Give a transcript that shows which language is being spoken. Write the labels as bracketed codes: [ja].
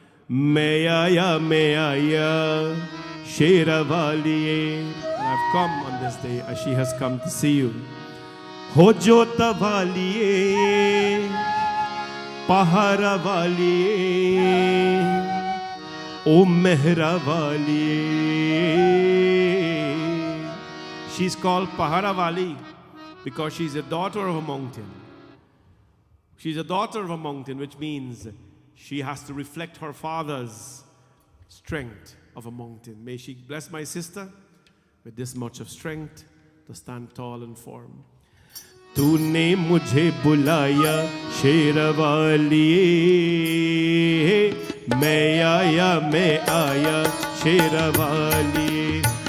[hi] मैं आया Sherawali, [en] and I've come on this day as she has come to see you. [hi] हो जोत वालिए पहारा वालिए ओ Mehra वालिए. [en] She's called Pahara Wali because she's a daughter of a mountain. She's a daughter of a mountain, which means she has to reflect her father's strength of a mountain. May she bless my sister with this much of strength to stand tall and firm. [hi] तूने मुझे बुलाया शेरवालिए, मैं आया शेरवालिए.